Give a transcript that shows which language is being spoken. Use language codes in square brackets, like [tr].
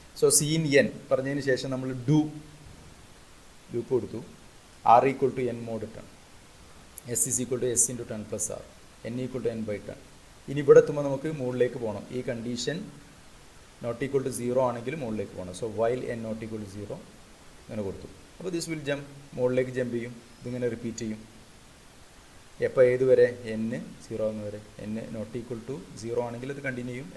[ml] So scene പറഞ്ഞതിന് ശേഷം നമ്മൾ ലൂപ്പ് കൊടുത്തു. [en] r equal to n mod 10, s is equal to s into 10 plus r, n equal to n by 10. [ml] ഇനി ഇവിടെ എത്തുമ്പോൾ നമുക്ക് മുകളിലേക്ക് പോകണം. ഈ കണ്ടീഷൻ നോട്ട് ഈക്വൾ ടു 0 ആണെങ്കിൽ മുകളിലേക്ക് പോകണം. [en] so while n not equal to 0 [ml] അങ്ങനെ കൊടുത്തു. അപ്പോൾ [en] this will jump, [ml] മുകളിലേക്ക് ജമ്പ് ചെയ്യും. ഇതിങ്ങനെ റിപ്പീറ്റ് ചെയ്യും. എപ്പോൾ ഏതുവരെ? n 0 ആവുന്ന വരെ. n നോട്ട് ഈക്വൾ ടു 0 ആണെങ്കിൽ അത് കണ്ടിന്യൂ ചെയ്യും.